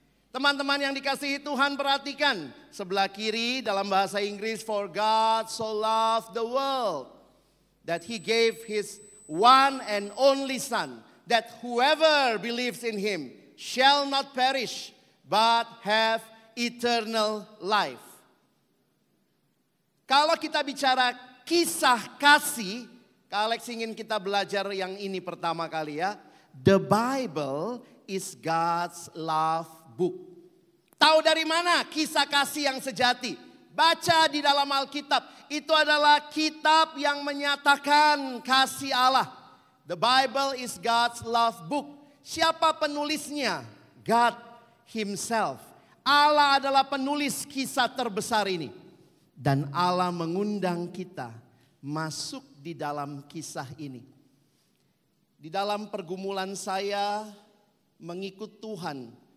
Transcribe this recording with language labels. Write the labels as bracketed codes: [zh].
[id] Teman-teman yang dikasihi Tuhan, perhatikan sebelah kiri dalam bahasa Inggris, [en] for God so loved the world that he gave his one and only son, that whoever believes in him shall not perish but have eternal life. [id] Kalau kita bicara kisah kasih, Kak Alex ingin kita belajar yang ini pertama kali ya. [en] The Bible is God's love book. [id] Tahu dari mana kisah kasih yang sejati? Baca di dalam Alkitab. Itu adalah kitab yang menyatakan kasih Allah. [en] The Bible is God's love book. [id] Siapa penulisnya? [en] God himself. [id] Allah adalah penulis kisah terbesar ini. Dan Allah mengundang kita masuk di dalam kisah ini. Di dalam pergumulan saya mengikut Tuhan.